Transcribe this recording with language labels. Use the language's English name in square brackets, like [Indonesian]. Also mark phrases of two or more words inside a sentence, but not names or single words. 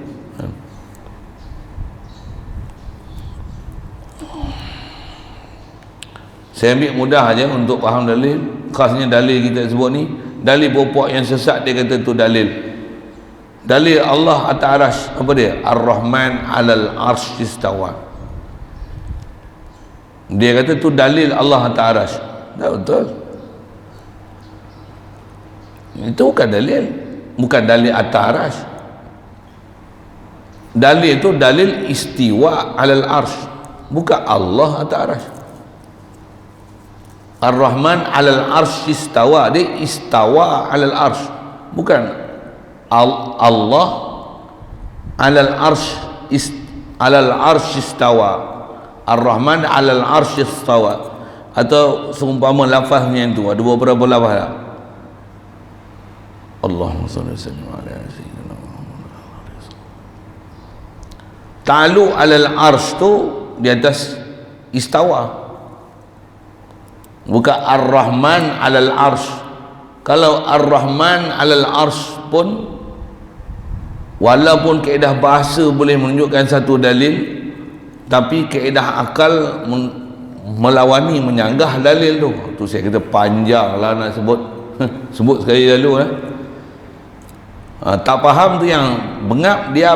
[Malay] Saya ambil mudah aja untuk faham dalil. Khasnya dalil kita sebut ni, dalil puak-puak yang sesat dia kata tu dalil. Dalil Allah atas arasy, apa dia? [Arabic] الرحمن على العرش استوى. [Malay] Dia kata tu dalil Allah atas arasy. Tak betul. Itu bukan dalil, bukan dalil atas arasy. Dalil itu dalil [Arabic] استواء على العرش, [Malay] bukan Allah atas arasy. [Arabic] الرحمن على العرش استوى, dia استوى على العرش, bukan الله على العرش استوى. الرحمن على العرش استوى. [Malay] Atau seumpama lafaznya itu ada beberapa lafaz lah. [Arabic] اللهم صل على سيدنا محمد. تعالى على العرش [Malay] tu di atas [Arabic] istawa, bukan الرحمن على العرش. [Malay] Kalau [Arabic] الرحمن على العرش [Malay] pun walaupun kaedah bahasa boleh menunjukkan satu dalil, tapi kaedah akal melawani, menyanggah dalil tu. Tu saya kata panjang lah nak sebut. Sebut sekali lalu tak faham tu yang bengap, diam.